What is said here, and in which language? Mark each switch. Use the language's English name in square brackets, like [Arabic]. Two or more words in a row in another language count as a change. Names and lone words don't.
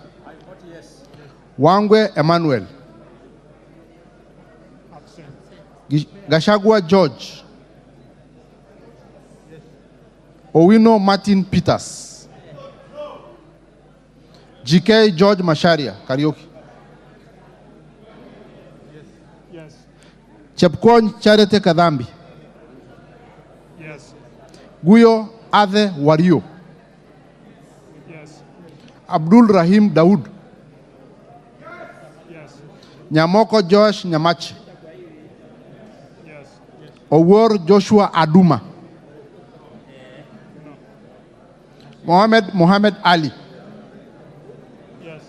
[English] Wangwe Emmanuel. Gashagua George. Owino Martin Peters. GK George Masharia, Karaoke. Yes. Chepkwony Charity Kadhambi. Yes. Guyo Ade Wario. Yes. Abdul Rahim Daud. Yes. Nyamoko Josh Nyamachi. Yes. Owor Joshua Aduma. Mohammed Ali. Yes.